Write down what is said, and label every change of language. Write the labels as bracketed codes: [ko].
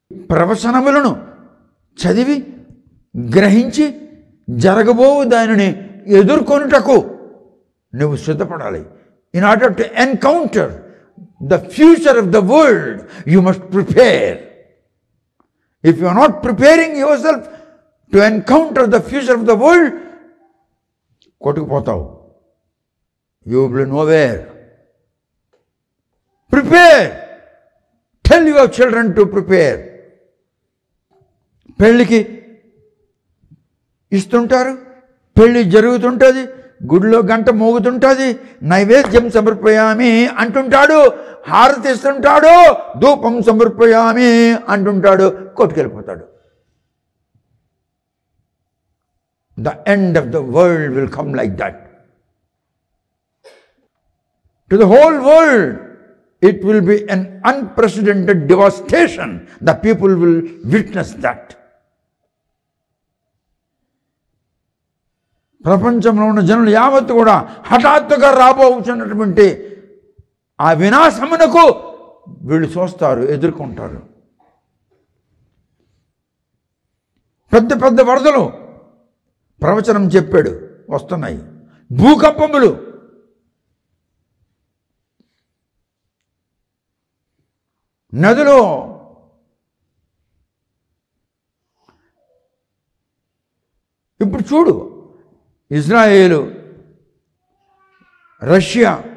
[te] ప్రవచనములను చదివి గ్రహించి జరగబో దానిని ఎదుర్కొనుటకు నువ్వు సిద్ధపడాలి. [en] In order to encounter the future of the world you must prepare. If you are not preparing yourself to encounter the future of the world, [te] కొట్టుకుపోతావు. [en] You will be nowhere. Prepare. Tell your children to prepare. [te] పెళ్ళికి ఇస్తుంటారు, పెళ్ళి జరుగుతుంటుంది, గుడిలో గంట మోగుతుంటుంది, నైవేద్యం సమర్పయామి అంటుంటాడు, హారతి ఇస్తుంటాడు, ధూపం సమర్పయామి అంటుంటాడు, కొట్టుకెళ్ళిపోతాడు. [en] The end of the world will come like that. To the whole world, it will be an unprecedented devastation. The people will witness that. [te] ప్రపంచంలో ఉన్న జనులు యావత్తు కూడా హఠాత్తుగా రాబోతున్నటువంటి ఆ వినాశమునకు వీళ్ళు చూస్తారు, ఎదుర్కొంటారు. పెద్ద పెద్ద వరదలు ప్రవచనం చెప్పాడు వస్తున్నాయి, భూకంపములు, నదులు ఇప్పుడు చూడు, ఇజ్రాయేలు, రష్యా,